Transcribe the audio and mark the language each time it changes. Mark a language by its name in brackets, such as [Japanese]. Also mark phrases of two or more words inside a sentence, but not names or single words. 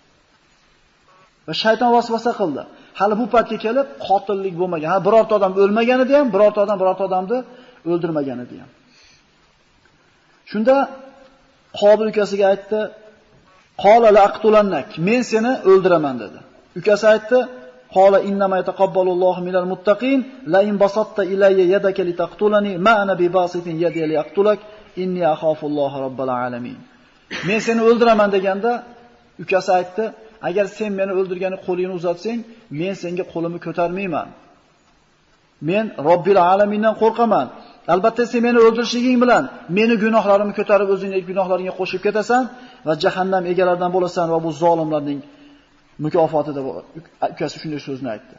[Uzbek] Va shayton vasvasa qildi. Hali bu paytga kelib qotillik bo'lmagan. Ha, birorta odam o'lmagan edi ham, birorta odamni o'ldirmagan edi ham. Shunda Qobil ukasiga aytdi: [Arabic] "قال لأقتلنك." [Uzbek] Men seni o'ldiraman dedi. Ukasi aytdi: [Arabic] "قال إنما يتقبل الله من المتقين لئن بسطت إلي يدك لتقتلني ما أنا بباسط يدي لأقتلك إني أخاف الله رب العالمين." [Uzbek] Men seni o'ldiraman deganda ukasi aytdi: "Agar sen meni o'ldirgani qo'lingni uzatsang, men senga qo'limni ko'tarmayman. Men Robbil alamindan qo'rqaman. Albatta sen meni o'ldirishliging bilan meni gunohlarimni ko'tarib o'zingning gunohlaringga qo'shib ketasan va jahannam egalaridan bo'lasan va bu zolimlarning mukofoti deb ukasi shunday so'zni aytdi.